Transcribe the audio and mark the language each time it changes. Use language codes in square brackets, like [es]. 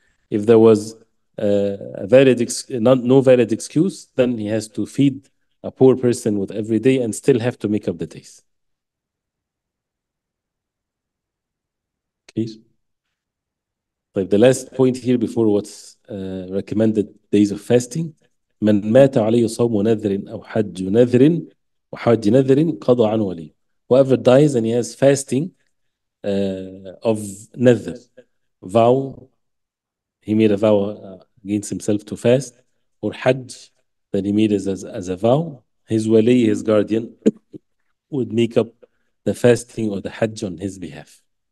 [en] If there was no valid excuse, then he has to feed a poor person with every day and still have to make up the days. Okay. طيب, the last point here before what's recommended days of fasting. [ar] من مات عليه صوم نذر أو حج نذر وحج نذر قضى عنه وليه. [en] Whoever dies and he has fasting of nadhr, vow, he made a vow against himself to fast, or hajj that he made as a vow, his wali, his guardian, would make up the fasting or the hajj on his behalf.